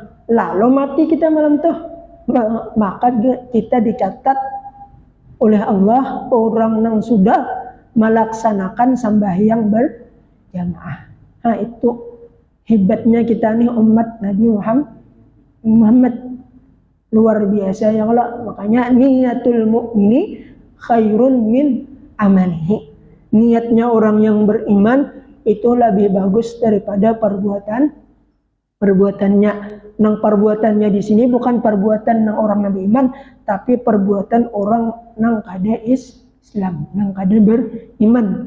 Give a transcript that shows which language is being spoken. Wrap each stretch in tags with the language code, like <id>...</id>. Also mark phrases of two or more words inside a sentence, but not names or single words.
<id>Lalu mati kita malam itu, maka kita dicatat oleh Allah orang yang sudah melaksanakan sembahyang berjamaah. Nah itu hebatnya kita nih umat Nabi Muhammad luar biasa ya Allah.</id> <ar>Makanya niatul mu'mini khairun min amalihi.</ar> <id>Niatnya orang yang beriman itu lebih bagus daripada perbuatannya.</id> <bjn>Nang perbuatannya di sini bukan perbuatan nang orang Nabi iman, tapi perbuatan orang nang kada Islam, nang kada beriman.</bjn>